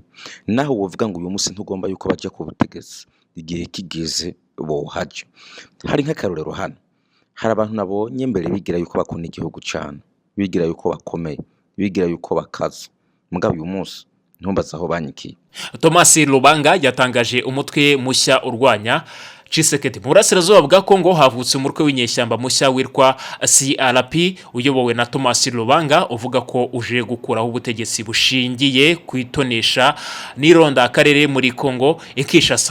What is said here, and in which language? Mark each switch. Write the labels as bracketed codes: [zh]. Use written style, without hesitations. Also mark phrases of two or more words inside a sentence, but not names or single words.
[rn] Naho wovuga ngo uyu munsi ntugomba yuko baje ku butegetsi, igihe kigeze bohaje. Hari nk'akarorero hano, hari abantu nabonye mbere bigira yuko bakunda igihugu cyane, bigira yuko bakomeye, bigira yuko bakaza, mugabo uyu munsi ntumbaza aho banyikiye. [rw] Thomas Lubanga yatangaje umutwe mushya urwanya Tshisekedi. Mu burasirazuba bwa Kongo havutse umutwe w'inyeshyamba mushya witwa CRP uyobowe na Thomas Lubanga uvuga ko uje gukuraho ubutegetsi bushingiye kwitonesha n'ironda akarere muri Kongo Kinshasa.